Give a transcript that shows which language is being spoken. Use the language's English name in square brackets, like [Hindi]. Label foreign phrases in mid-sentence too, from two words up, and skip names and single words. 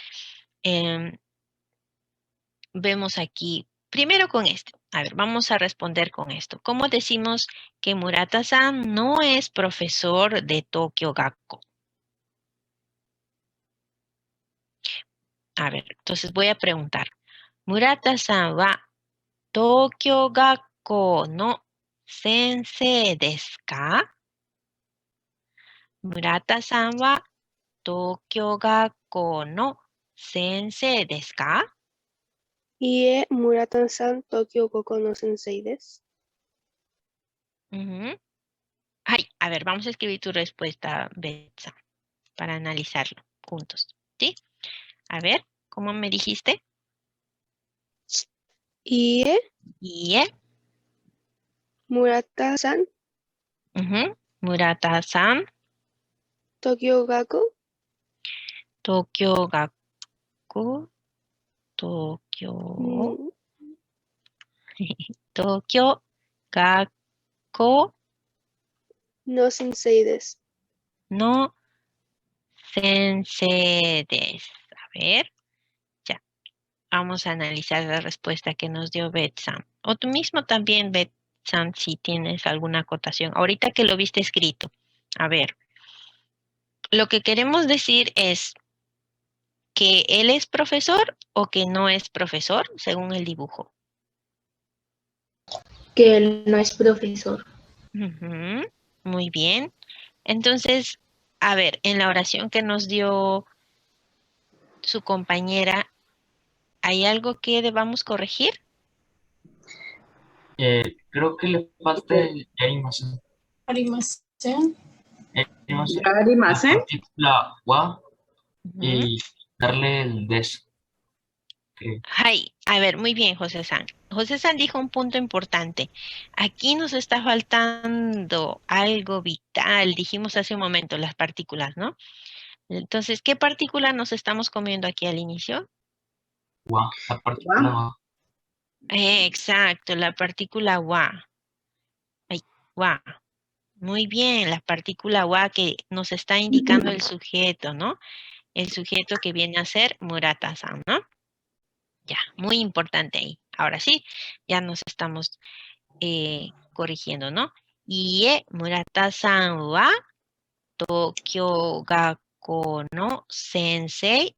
[Spanish] Vemos aquí, primero con esto. A ver, vamos a responder con esto. ¿Cómo decimos que Murata-san no es profesor de Tokyo Gakko? A ver, entonces voy a preguntar. [Japanese] 村田さんは東京学校の先生ですか? 村田さんは東京学校の先生ですか? いいえ 村田さん 東京学校の先生です. Ujú. [Spanish] Ay, a ver, vamos a escribir tu respuesta, Betsa, para analizarlo juntos. ¿Sí? A ver, ¿cómo me dijiste? Ie Ie. Murata-san Murata-san, Tokyo Gakko Tokyo Gakko, Tokyo, mm, Tokyo Gakko [Japanese] の先生です. の先生です. [Spanish] A ver, ya. Vamos a analizar la respuesta que nos dio Betsan. O tú mismo también, Betsan, si tienes alguna acotación. Ahorita que lo viste escrito. A ver, lo que queremos decir es que él es profesor o que no es profesor, según el dibujo. Que él no es profesor. Ujú, muy bien. Entonces, a ver, en la oración que nos dio su compañera, ¿hay algo que debamos corregir? Creo que le falta el yarimasen. Arimasen. Yarimasen, la Arimasen. partícula wa Ujú. y darle el des. Que Ay, a ver, muy bien, José San. José San dijo un punto importante. Aquí nos está faltando algo vital. Dijimos hace un momento las partículas, ¿no? Entonces, ¿qué partícula nos estamos comiendo aquí al inicio? wa, la partícula wa. Exacto, la partícula wa. Ay, wa. Muy bien, la partícula wa que nos está indicando el sujeto, ¿no? El sujeto que viene a ser Murata-san, ¿no? Ya, muy importante ahí. Ahora sí, ya nos estamos corrigiendo, ¿no? [Japanese] いいえ 村田さんは東京学校の先生.